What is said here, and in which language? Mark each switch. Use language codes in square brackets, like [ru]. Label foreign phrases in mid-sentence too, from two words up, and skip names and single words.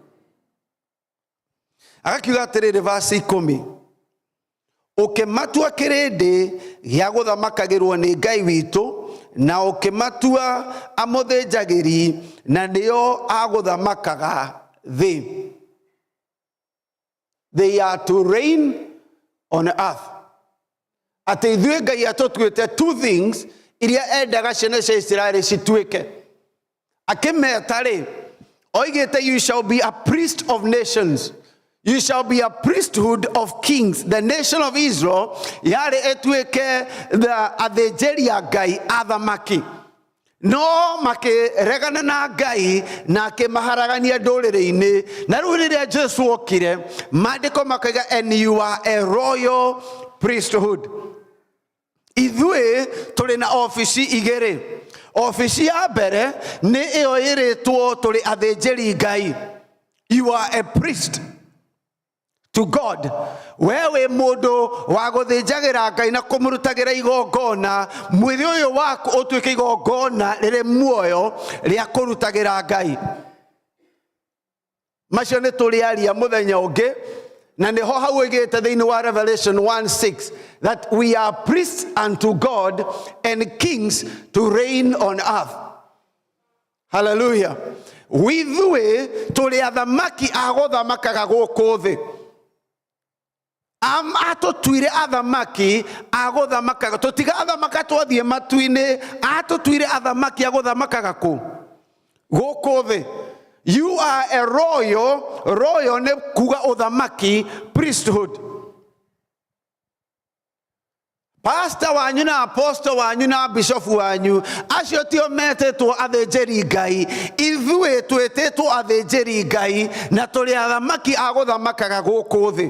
[ki] Akakiuga atiriri verse 10. Ukimatua kirindi gia guthamakagirwo ni Ngai witu, na ukimatua amuthinjagiri, na nio aguthamakaga thi. [en] They are to reign on earth. [ki] Ati ithuĩ Ngai atutuĩte [en] two things [ki] iria endaga ciana cia Israeli cituĩke. Akimeta ri, oigĩte, [en] you shall be a priest of nations. You shall be a priesthood of kings. [ki] The nation of Israel yari etuĩke athĩnjĩri a Ngai, athamaki. No makiregana na Ngai na akimaharagania ndũrĩrĩ-inĩ. Na rĩu rĩrĩa Jesu okire, maandĩko makaiga, [en] and you are a royal priesthood. [ki] Ithuĩ tũrĩ na ofici igĩrĩ. Ofici ya mbere nĩ ĩyo ĩrĩtwo tũrĩ athĩnjĩri Ngai. [en] You are a priest to God. [ki] Wewe mũndũ wa gũthĩnjagĩra Ngai na kũmũrutagĩra igongona, mwĩrĩ ũyũ waku ũtuĩke igongona rĩrĩ muoyo rĩa kũrutagĩra Ngai. Macio nĩ tũrĩaria mũthenya ũngĩ, na nĩho hau ĩgĩte thĩinĩ wa Revelation 1:6 [en] that we are priests unto God and kings to reign on earth. [ki] Hallelujah. Withuĩ tũrĩ athamaki a gũthamakaga gũkũ thĩ. Atutuire athamaki a gũthamakaga. Tũtigathamaka twathiĩ matu-inĩ. Atutuire athamaki a gũthamakaga kũ? Gũkũ thĩ. [en] You are a royal [ki] ne kuga uthamaki, [en] priesthood. [ki] Pastor wanyu na apostle wanyu na bishop wanyu, acio tio metetwo athĩnjĩri Ngai. Ithuĩ twĩtĩtwo athĩnjĩri Ngai, na tũrĩ athamaki a gũthamakaga gũkũ thĩ.